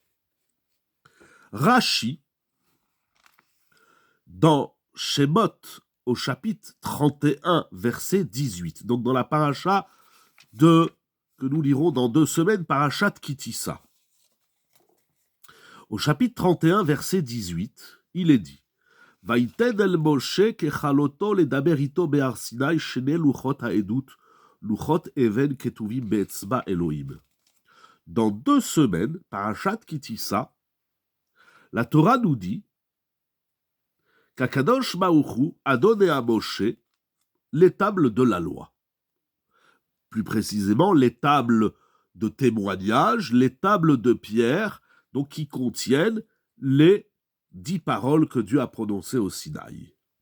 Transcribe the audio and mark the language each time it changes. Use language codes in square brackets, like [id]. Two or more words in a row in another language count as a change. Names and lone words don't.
[fr] Rashi, dans Shemot, au chapitre 31, verset 18, donc dans la paracha que nous lirons dans 2 semaines, Parashat Kitissa. Au chapitre 31, verset 18, il est dit [he] ויתן אל משה ככלתו לדבר אתו בהר סיני שני לחת העדת לחת אבן כתבים באצבע אלהים. [fr] Dans 2 semaines, Parashat Kitissa, la Torah nous dit qu' [he] הקדוש ברוך הוא [fr] a donné à Moshe les tables de la loi. Plus précisément, les tables de témoignage, les tables de pierre, donc qui contiennent les 10 paroles que Dieu a prononcées au Sinaï.